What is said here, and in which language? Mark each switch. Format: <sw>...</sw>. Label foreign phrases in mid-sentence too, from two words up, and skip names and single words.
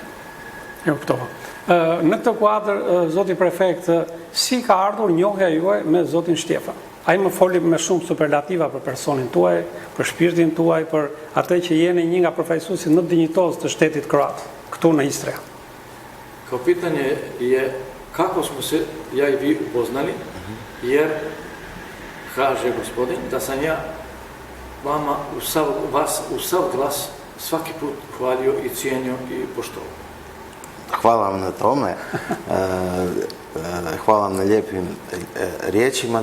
<sq>E kuptova. Në këtë kuadër, zoti prefekt, si ka ardhur njohja juaj me zotin Shtjefa? Ai më foli me shumë superlativa për personin tuaj, për shpirtin tuaj, për atë që jeni një nga përfaqësuesit më dinjitoz të shtetit kroat këtu në Istre.</sq> <hr>Kao pitanje je kako smo se ja i vi upoznali, jer kaže gospodin da sam ja vama vas u sav glas svaki put hvalio i cijenio i poštovao. Hvala vam na tome, hvala vam na lijepim riječima.</hr>